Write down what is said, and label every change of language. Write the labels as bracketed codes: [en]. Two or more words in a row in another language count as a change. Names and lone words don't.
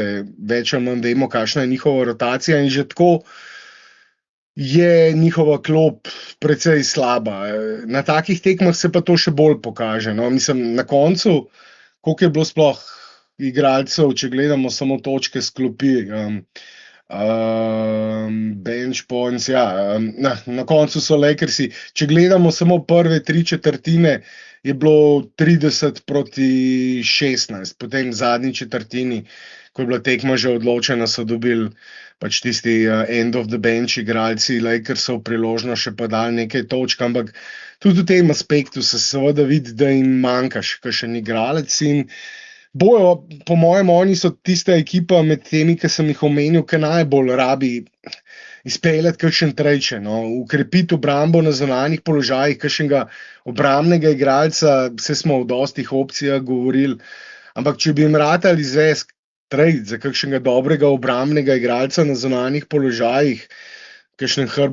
[sl] Več ali manj vemo, kakšna je njihova rotacija, in že tako je njihova klop precej slaba. Na takih tekmah se pa to še bolj pokaže. No? Mislim, na koncu, koliko je bilo sploh igralcev, če gledamo samo točke s klopi, [en] bench points, [sl] ja, na koncu so Lakersi, če gledamo samo prve 3/4, je bilo 30-16, potem v zadnji četrtini, ko je bila tekma že odločena, so dobili pač tisti [en] end of the bench [sl] igralci Lakersov priložnost še pa dali nekaj točk, ampak tudi v tem aspektu se seveda vidi, da jim manjka še kakšen igralec in bojo, po mojem, oni so tista ekipa med temi, ki sem jih omenil, ki najbolj rabi izpeljati kakšen trade, no, ukrepiti obrambo na zunanjih položajih, kakšnega obrambnega igralca, vse smo o dostih opcijah govorili, ampak če bi jim ratali izvesti trade za kakšnega dobrega obrambnega igralca na zunanjih položajih, kakšen